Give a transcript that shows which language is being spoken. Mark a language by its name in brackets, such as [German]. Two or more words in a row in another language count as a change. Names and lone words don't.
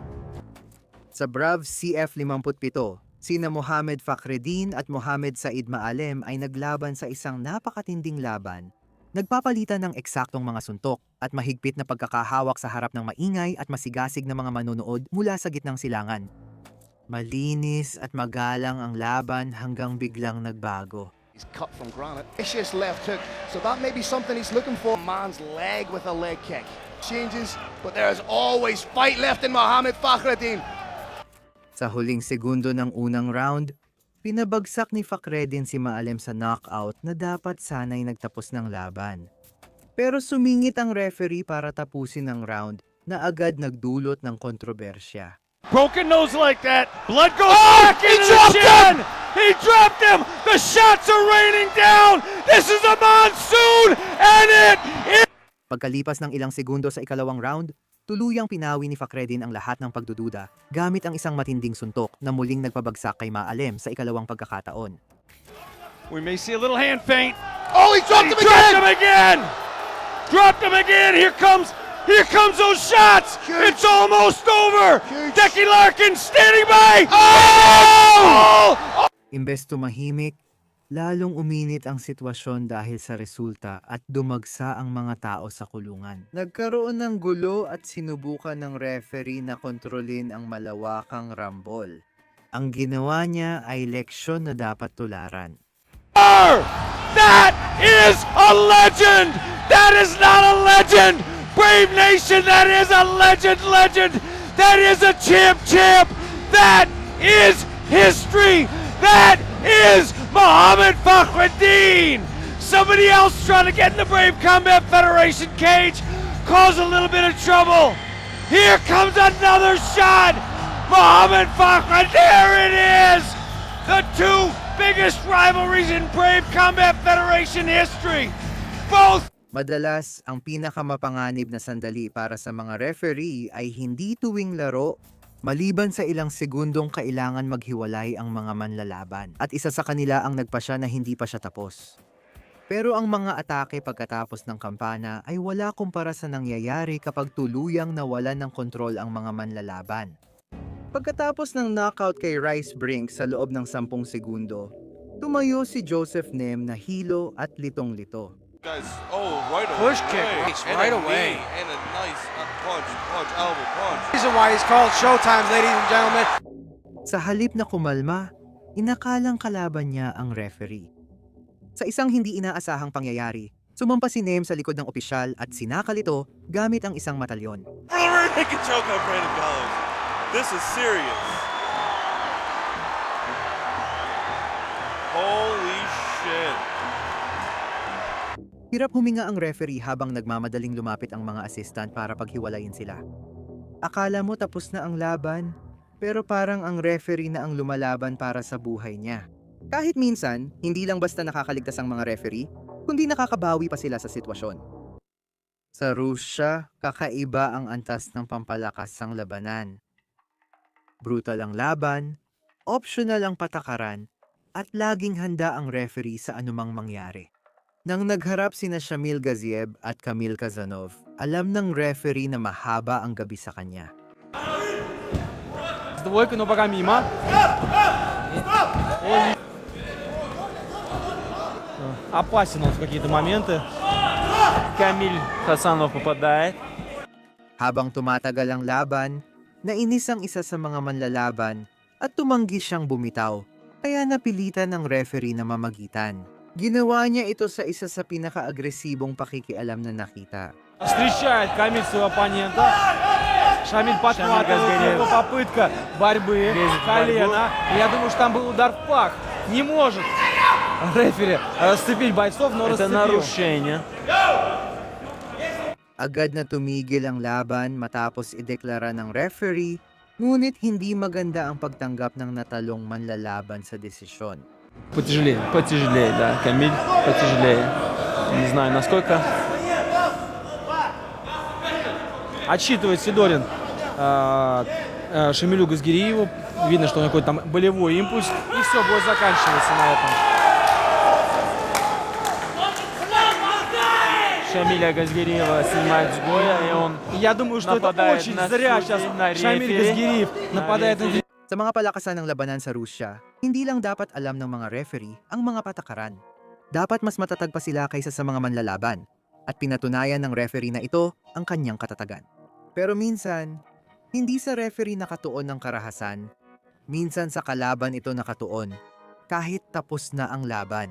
[Filipino] Sa Brav CF57, sina Mohamed Fakhreddin at Mohamed Said Maalem ay naglaban sa isang napakatinding laban. Nagpapalitan ng eksaktong mga suntok at mahigpit na pagkakahawak sa harap ng maingay at masigasig na mga manonood mula sa gitnang silangan. Malinis at magalang ang laban hanggang biglang nagbago. [English] He's cut from granite. Vicious left hook. So that may be something he's looking for. Man's leg with a leg kick. Changes, but there is always fight left in Mohamed Fakhreddin. [Filipino] Sa huling segundo ng unang round, pinabagsak ni Fakhreddin si Maalem sa knockout na dapat sana'y nagtapos ng laban. Pero sumingit ang referee para tapusin ang round na agad nagdulot ng kontrobersya. [English] Broken nose like that. Blood goes back into the chin. He dropped him. The shots are raining down. This is a monsoon and it is... [Filipino] Pagkalipas ng ilang segundo sa ikalawang round, tuluyang pinawi ni Fakhreddin ang lahat ng pagdududa gamit ang isang matinding suntok na muling nagpabagsak kay Maalem sa ikalawang pagkakataon. [English] We may see a little hand feint. Oh, he dropped him again! Dropped him again! Dropped him again! Here comes those shots! Huge. It's almost over! Huge. Decky Larkin standing by! Oh! [Filipino] Imbes tumahimik, lalong uminit ang sitwasyon dahil sa resulta at dumagsa ang mga tao sa kulungan. Nagkaroon ng gulo at sinubukan ng referee na kontrolin ang malawakang rambol. Ang ginawa niya ay leksyon na dapat tularan. [English] That is a legend! That is not a legend! Brave Nation, that is a legend! That is a champ! That is history! That is Mohamed Fakhreddin! Somebody else trying to get in the Brave Combat Federation cage, cause a little bit of trouble. Here comes another shot! Mohamed Fakhreddin, there it is! The two biggest rivalries in Brave Combat Federation history. Both. [Filipino] Madalas, ang pinakamapanganib na sandali para sa mga referee ay hindi tuwing laro, maliban sa ilang segundong kailangan maghiwalay ang mga manlalaban. At isa sa kanila ang nagpasya na hindi pa siya tapos. Pero ang mga atake pagkatapos ng kampana ay wala kumpara sa nangyayari kapag tuluyang nawalan ng kontrol ang mga manlalaban. Pagkatapos ng knockout kay Rice Brink sa loob ng 10 segundo, tumayo si Joseph Nem na hilo at litong-lito. [English] Guys, right away. Push kick right away. And a nice punch, elbow punch. Reason why he's called Showtime, ladies and gentlemen. [Filipino] Sa halip na kumalma, inakalang kalaban niya ang referee. Sa isang hindi inaasahang pangyayari, sumampa si Nem sa likod ng opisyal at sinakal ito gamit ang isang matalyon. [English] He can choke out Brandon Gallows. This is serious. Holy shit. [Filipino] Hirap huminga ang referee habang nagmamadaling lumapit ang mga assistant para paghiwalayin sila. Akala mo tapos na ang laban, pero parang ang referee na ang lumalaban para sa buhay niya. Kahit minsan, hindi lang basta nakakaligtas ang mga referee, kundi nakakabawi pa sila sa sitwasyon. Sa Rusya, kakaiba ang antas ng pampalakas ng labanan. Brutal ang laban, optional ang patakaran, at laging handa ang referee sa anumang mangyari. Nang nagharap sina Shamil Gaziev at Kamil Kazanov, alam ng referee na mahaba ang gabi sa kanya. [Russian] Двойка, но пока мимо. Опасен он в какие-то моменты. Камиль Хасанов попадает. [Filipino] Habang tumatagal ang laban, nainis ang isa sa mga manlalaban at tumanggi siyang bumitaw, kaya napilitan ng referee na mamagitan. Ginawa niya ito sa isa sa pinaka-agresibong pakikialam na nakita. [Russian] Встречает Камиль своего оппонента. Шамиль подхватывает, его попытка борьбы, колено. Я думаю, что там был удар в пах. Не может рефери расцепить бойцов, но расцепил. Это нарушение. [Filipino] Agad na tumigil ang laban matapos ideklara ng referee, ngunit hindi maganda ang pagtanggap ng natalong manlalaban sa desisyon. [Russian] Потяжелее, да, Камиль, потяжелее. Не знаю, насколько. Отсчитывает Сидорин Шамилю Газгириеву. Видно, что у него какой-то там болевой импульс. И все, бой заканчивается на этом. Шамиля Газгириева снимает с боя, и он Я думаю, что это очень зря сейчас Шамиль Газгириев нападает на... [Filipino] Sa mga palakasan ng labanan sa Rusya, hindi lang dapat alam ng mga referee ang mga patakaran. Dapat mas matatag pa sila kaysa sa mga manlalaban, at pinatunayan ng referee na ito ang kanyang katatagan. Pero minsan, hindi sa referee nakatuon ng karahasan, minsan sa kalaban ito nakatuon, kahit tapos na ang laban.